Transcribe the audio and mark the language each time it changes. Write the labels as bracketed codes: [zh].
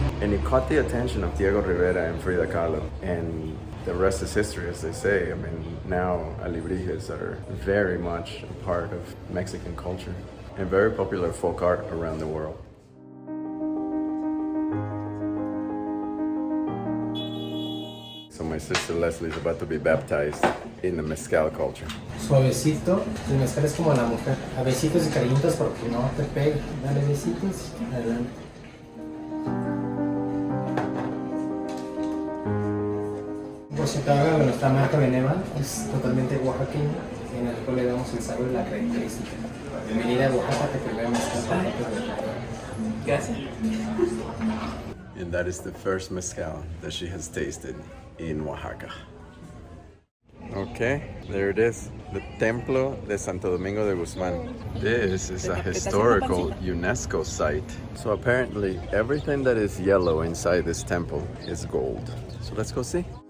[en] And it caught the attention of Diego Rivera and Frida Kahlo. And the rest is history, as they say. I mean, now alebrijes are very much a part of Mexican culture and very popular folk art around the world. So my sister Leslie is about to be baptized in the mezcal culture. [es] Suavecito, el mezcal es como la mujer. A besitos y cariñitos porque no te pega. Dale besitos, adelante. Oaxaca, nuestra marca Beneval, es totalmente oaxaqueña, en el cual le damos el sabor y la característica. Bienvenida a Oaxaca, te primera mezcal. Gracias. [en] And that is the first mezcal that she has tasted in Oaxaca. Okay, there it is, the Templo de Santo Domingo de Guzmán. This is a historical UNESCO site. So apparently everything that is yellow inside this temple is gold. So let's go see.